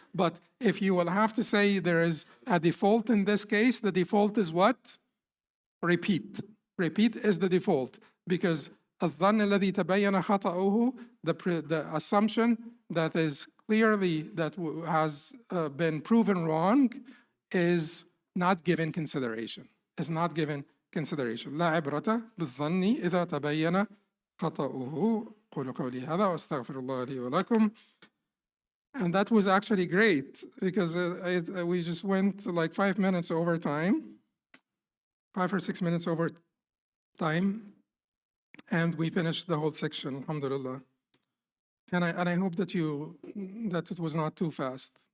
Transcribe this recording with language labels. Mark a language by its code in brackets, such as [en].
[en] But if you will have to say there is a default in this case, the default is what? Repeat. Repeat is the default, because [ar] الظن الذي تبين خطأه, [en] the assumption that is clearly that has been proven wrong, is not given consideration. Is not given consideration. [ar] لا عبرة بالظن إذا تبين خطأه. قولوا قولي هذا وأستغفر الله لي ولكم. [en] And that was actually great, because we just went like 5 minutes over time, 5 or 6 minutes over time, and we finished the whole section, alhamdulillah. And I hope that it was not too fast.